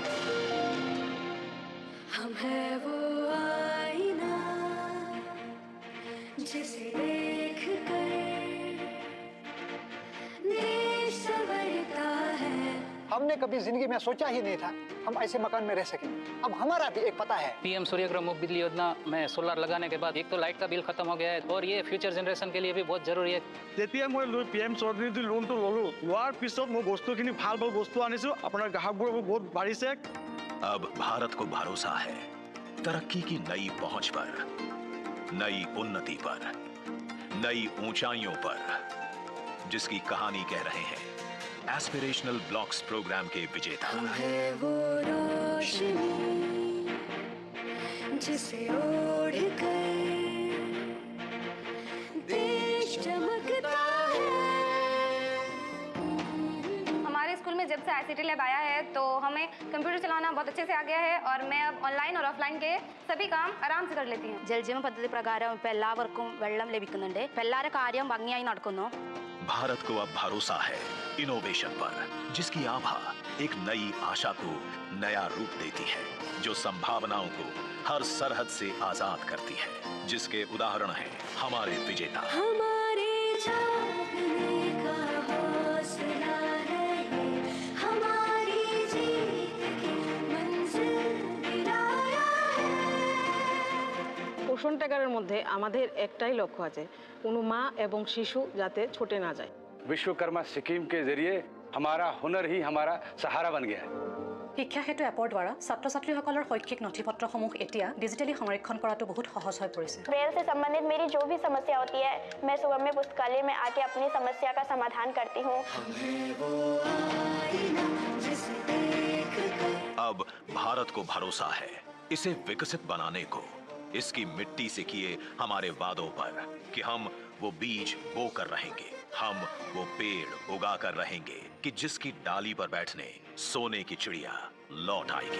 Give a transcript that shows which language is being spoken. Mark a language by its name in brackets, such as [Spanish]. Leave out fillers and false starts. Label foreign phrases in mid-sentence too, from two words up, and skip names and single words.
[Hindi] हम है वो आईना जिसे देख कर देश संवरता है। हमने कभी जिंदगी में सोचा ही नहीं था हम ऐसे मकान में रह सकेंगे। अब हमारा भी एक पता है। पीएम सूर्यघर मुफ्त बिजली योजना में सोलर लगाने के बाद एक तो लाइट का बिल खत्म हो गया है और ये [English] future generation [Hindi] के लिए भी बहुत जरूरी है। [Assamese] যেতিয়া মই PM চৌধুৰী লোনটো ললো, লোৱাৰ পিছত মই বস্তুখিনি ভাল বস্তু আনিছো, আপোনাৰ গ্ৰাহকবোৰ বহুত বাঢ়িছে। [Hindi] अब भारत को भरोसा है तरक्की की नई पहुंच पर, नई उन्नति पर, नई ऊंचाइयों पर, जिसकी कहानी कह रहे हैं [English] aspirational blocks program [Hindi] के विजेता। हम है वो रोशनी जिसे ओढ़ कर देश चमकता है। हमारे स्कूल में जब से [English] ICT lab [Hindi] आया है तो हमें कंप्यूटर चलाना बहुत अच्छे से आ गया है और मैं अब ऑनलाइन और ऑफलाइन के सभी काम आराम से कर लेती हूँ। [Malayalam] ജലജീവൻ പദ്ധതി പ്രകാരം ഇപ്പോൾ എല്ലാവർക്കും വെള്ളം ലഭിക്കുന്നുണ്ട്. ഇപ്പോൾ എല്ലാവരുടെ കാര്യം ഭംഗിയായി നടക്കുന്നു. [Hindi] भारत को अब भरोसा है इनोवेशन पर, जिसकी आभा एक नई आशा को नया रूप देती है, जो संभावनाओं को हर सरहद से आजाद करती है, जिसके उदाहरण हैं हमारे विजेता। हमारे जागने का हौसला है ये, हमारी जीत की मंजिल गिराया है। [Bangla] পোষণ ট্যাগারের মধ্যে আমাদের একটাই লক্ষ্য আছে, কোনো মা এবং শিশু যাতে ছুটে না যায়। [Hindi] विश्वकर्मा स्कीम के जरिए हमारा हुनर ही हमारा सहारा बन गया है। [Assamese] শিক্ষা সেতু এপৰ দ্বাৰা ছাত্ৰ ছাত্ৰীসকলৰ শৈক্ষিক নথিপত্ৰসমূহ এতিয়া ডিজিটেলি সংৰক্ষণ কৰাটো বহুত সহজ হৈ পৰিছে। [Hindi] ब्रेल से संबंधित मेरी जो भी समस्या होती है मैं सुगम्य पुस्तकालय में आके अपनी समस्या का समाधान करती हूँ। अब भारत को भरोसा है इसे विकसित बनाने को, इसकी मिट्टी से किए हमारे वादों पर कि हम वो बीज बो कर रहेंगे, हम वो पेड़ उगा कर रहेंगे कि जिसकी डाली पर बैठने सोने की चिड़िया लौट आएगी।